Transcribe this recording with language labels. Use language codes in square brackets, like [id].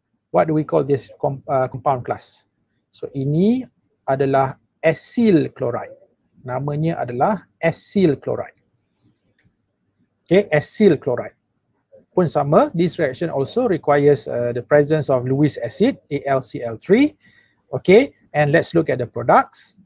[en] What do we call this compound class? [ms] So ini adalah acyl chloride. Namanya adalah acyl chloride. Okay, acyl chloride. Pun sama, [en] this reaction also requires the presence of Lewis acid, AlCl3. Okay, and let's look at the products.